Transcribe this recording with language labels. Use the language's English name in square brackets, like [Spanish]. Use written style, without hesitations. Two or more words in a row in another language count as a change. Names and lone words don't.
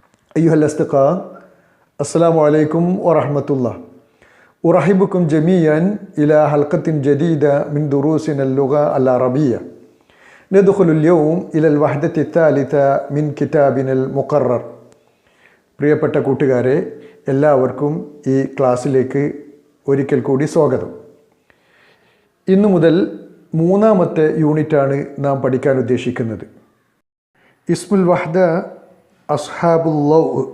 [Arabic] أيها الأصدقاء السلام عليكم ورحمة الله. أرحبكم جميعا إلى حلقة جديدة من دروسنا اللغة العربية. ندخل اليوم إلى الوحدة الثالثة من كتابنا المقرر. [Malayalam] പ്രിയപ്പെട്ട കൂട്ടുകാരെ, എല്ലാവർക്കും ഈ ക്ലാസ്സിലേക്ക് ഒരിക്കൽ കൂടി സ്വാഗതം. ഇന്നു മുതൽ മൂന്നാമത്തെ യൂണിറ്റാണ് നാം പഠിക്കാൻ ഉദ്ദേശിക്കുന്നത്. [Arabic] اسم الوحدة أصحاب اللو.